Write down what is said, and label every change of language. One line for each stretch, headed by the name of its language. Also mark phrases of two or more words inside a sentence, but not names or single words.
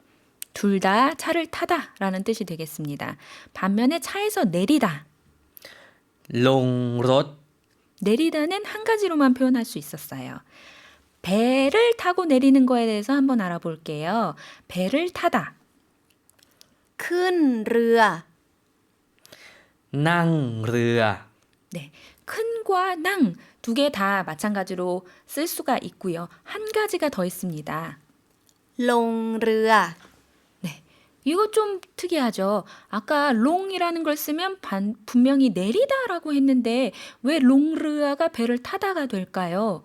Korean: 둘 다 차를 타다라는 뜻이 되겠습니다. 반면에 차에서 내리다.
Thai: ลงรถ
Korean: 내리다는 한 가지로만 표현할 수 있었어요. 배를 타고 내리는 거에 대해서 한번 알아볼게요. 배를 타다.
Thai: ขึ้นเรือ นั่งเรือ
Korean: 네, 큰과 낭 두 개 다 마찬가지로 쓸 수가 있고요. 한 가지가 더 있습니다.
Thai: ลงเรือ
Korean: 네, 이거 좀 특이하죠. 아까 롱이라는 걸 쓰면 분명히 내리다라고 했는데 왜 롱르아가 배를 타다가 될까요?